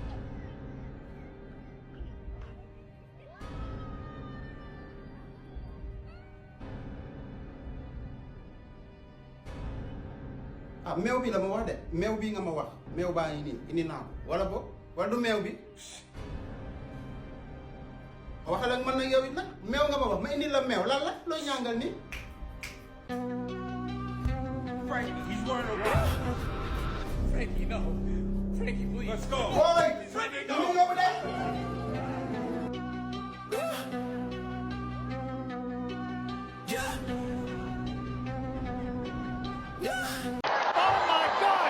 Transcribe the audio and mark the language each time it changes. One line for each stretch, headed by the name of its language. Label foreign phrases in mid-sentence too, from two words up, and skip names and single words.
Wolof: ah meew bi la ma wax de meew bi nga ma wax meew baa ngi nii indi naa ko wala bo wala du meew bi waxal ak man nag yow it nag meew nga ma wax ma indi la meew lan la looy ñàngal nii.
English: Frankie, he's wearing a watch. Frankie, no. Frankie, please. Let's go. Boy, Frankie, come no. over there. Oh my gosh!